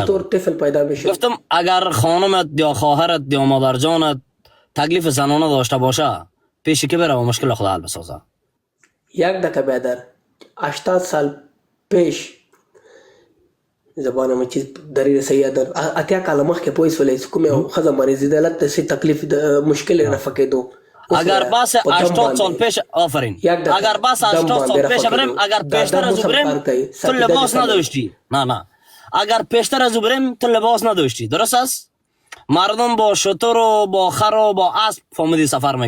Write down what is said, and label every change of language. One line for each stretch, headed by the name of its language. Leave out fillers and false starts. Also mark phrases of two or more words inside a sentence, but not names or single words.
Persian: چطور طفل پیدا میشد؟ گفتم اگر خانمت یا خواهرت یا مادر جانت تکلیف زنانه داشته باشه پیش کی بره و مشکل خدا حل بسازه. یک دقیقه بیادر 80 سال پیش زبانم چیز دری رسیه
Pashto: در اتیا کاله مخکې پوه سولې کومه ښځه مریضې ده هلته داسې تکلیف مشکل یې رفع کېدو.
Persian: اگر باس 80 سال پیش آفرین اگر باس 80 سال پیش بریم اگر پیشتر از او بریم تو لباس نداشتی. نه اگر پیشتر از او بریم تو لباس نداشتی، درست است؟ مردم با شتر و با خر و با اسب فهمیدی سفر میکردن.